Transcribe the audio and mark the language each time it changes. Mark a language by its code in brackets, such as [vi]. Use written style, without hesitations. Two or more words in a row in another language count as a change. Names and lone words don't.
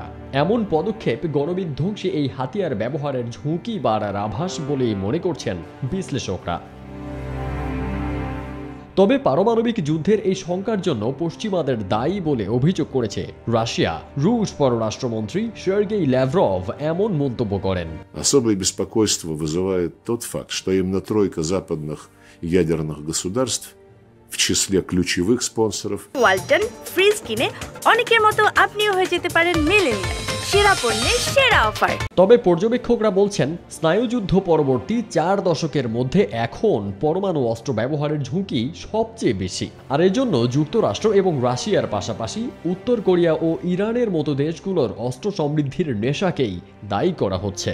[bn] এমন পদক্ষেপ গণবিধ্বংসী এই হাতিয়ার ব্যবহারের ঝুঁকি বাড়ার আভাস বলেই মনে করছেন বিশ্লেষকরা। তবে পারমাণবিক যুদ্ধের এই শঙ্কার জন্য পশ্চিমাদের দায়ী বলে অভিযোগ করেছে রাশিয়া। রুশ পররাষ্ট্রমন্ত্রী সের্গেই ল্যাভরভ এমন মন্তব্য করেন। [ru] Особое беспокойство вызывает тот факт, что именно тройка западных ядерных государств в числе ключевых спонсоров [bn] ওয়ালটন ফ্রিজ কিনে অনেকের মতো আপনিও হয়ে যেতে পারেন মিলেনিয়াল সেরা পণ্যের সেরা অফার। তবে পর্যবেক্ষকরা বলছেন স্নায়ুযুদ্ধ পরবর্তী 4 দশকের মধ্যে এখন পরমাণু অস্ত্র ব্যবহারের ঝুঁকি সবচেয়ে বেশি। আর এজন্য যুক্তরাষ্ট্র এবং রাশিয়ার পাশাপাশি উত্তর কোরিয়া ও ইরানের মতো দেশগুলোর অস্ত্র সমৃদ্ধির নেশাকেই দায়ী করা হচ্ছে।